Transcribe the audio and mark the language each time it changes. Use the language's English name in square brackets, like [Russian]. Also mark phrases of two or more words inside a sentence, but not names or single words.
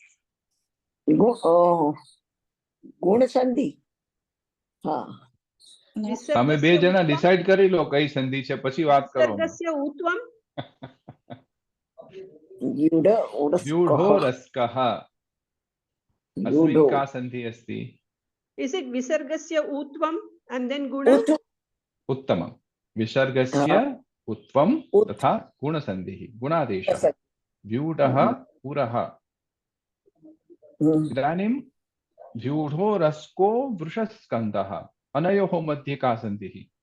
[Sanskrit] गुणसन्धि। हाँ [Gujarati] તમે બે જણા ડિસાઈડ કરી લો કઈ સંધિ છે પછી વાત કરો। [Sanskrit] व्यूढो रस्कः अस्मिन् का संधि अस्ति? [English] Is it [Sanskrit] विसर्गस्य ऊत्वम् [English] and then गुण? [Sanskrit] उत्तमम्। विसर्गस्य उत्वम् तथा गुणसन्धिः गुणादेशः। व्यूढः पुरः। इदानीं व्यूढो रस्को वृषस्कन्दः अनयोः मध्ये का सन्धिः?